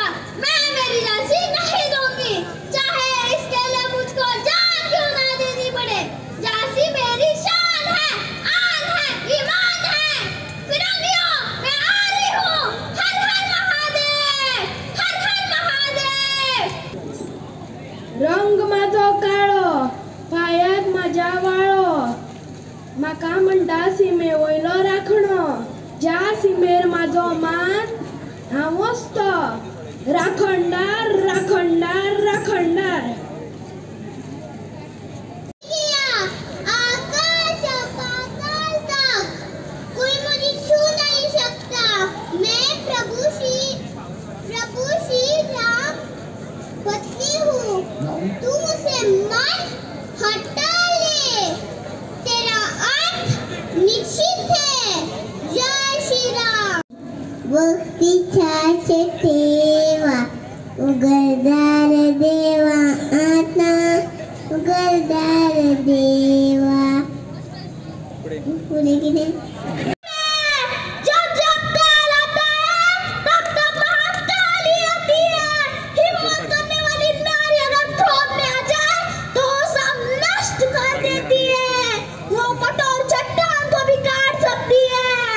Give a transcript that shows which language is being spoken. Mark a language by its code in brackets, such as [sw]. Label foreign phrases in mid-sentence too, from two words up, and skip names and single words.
[hi] मैं मेरी झांसी नहीं दूंगी, चाहे इसके लिए मुझको जान क्यों ना देनी पड़े। झांसी मेरी शान है, आन है, ईमान है। फिरंगियों, मैं आ रही हूँ। हर हर महादेव, हर हर महादेव। [kok] रंग माझो काळो, पायात माझ्या वाळो, माका म्हणटा सीमे वयलो राखणो, ज्या सीमेर माझो मान हांव वसतो, राखणदार राखणदार राखणदार। [hi] आकाश पाताल तक कोई मुझे छू नहीं सकता। मैं प्रभु श्री राम पत्नी हूँ। तू मुझसे मन हटा ले, तेरा अंत निश्चित है। जय श्री राम। [mr] भक्तीच्या देवा, उघडदार देवा, आता उघडदार देवा। पुढे किती [hi] जब जब काल आता है तब तब महाकाली आती है। हिम्मत करने वाली नारी अगर क्रोध में आ जाए तो सब नष्ट कर देती है। वो कठोर चट्टान को भी काट सकती है।